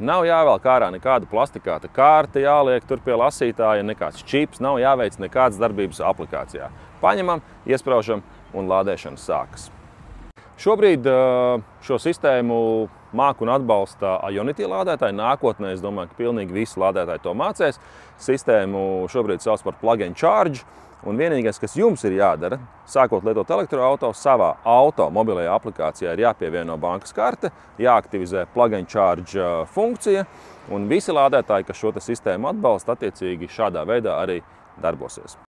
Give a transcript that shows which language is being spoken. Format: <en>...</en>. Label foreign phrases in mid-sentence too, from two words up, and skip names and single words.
<lv>Nav jāvelk ārā nekāda plastikāta kārta, jāliek tur pie lasītāja, nekāds čips, nav jāveic nekādas darbības aplikācijā. Paņemam, iespraužam un lādēšana sākas. Šobrīd šo sistēmu māk un atbalsta Ionity lādētāji. Nākotnē, es domāju, ka pilnīgi visi lādētāji to mācēs. Sistēmu šobrīd sauc par</lv> <en>plug and charge.</en> <lv>Un vienīgais, kas jums ir jādara, sākot lietot elektroauto, savā auto mobilajā aplikācijā ir jāpievieno bankas karte, jāaktivizē</lv> <en>plug and charge</en> <lv>funkcija, un visi lādētāji, kas šo sistēmu atbalsta, attiecīgi šādā veidā arī darbosies.</lv>